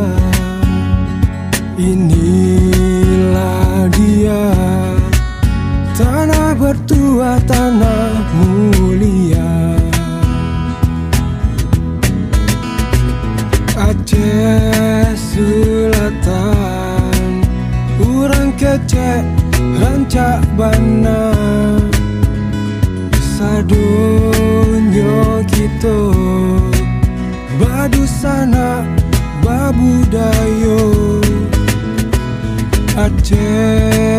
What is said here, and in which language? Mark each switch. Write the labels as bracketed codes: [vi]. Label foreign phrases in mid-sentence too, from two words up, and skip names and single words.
[id] Inilah dia, tanah bertuah, tanah mulia. Aceh Selatan, [min] urang kecek rancak bana, sadonyo kita badusana babudayo. [id] Aceh